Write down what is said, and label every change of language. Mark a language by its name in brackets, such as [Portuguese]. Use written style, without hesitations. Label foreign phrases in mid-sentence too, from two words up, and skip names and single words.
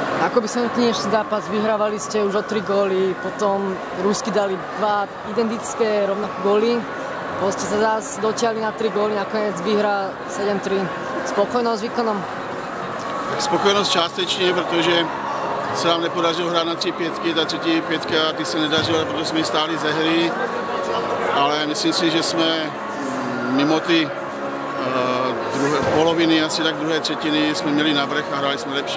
[Slovak] Ako by som dnešný zápas vyhrávali ste už o 3 góly, potom Rusky dali 2 identické rovnaké góly, potom ste sa zás dotiahli na 3 góly, nakoniec vyhra 7-3. Spokojnosť s výkonom? [Czech] Tak spokojenost částečně, protože se nám nepodařilo hrát na 3 pětky, ta třetí pětka ty se nedařila, protože jsme stáli ze hry, ale myslím si, že jsme mimo ty poloviny, asi tak druhé třetiny jsme měli navrch a hráli jsme lepší.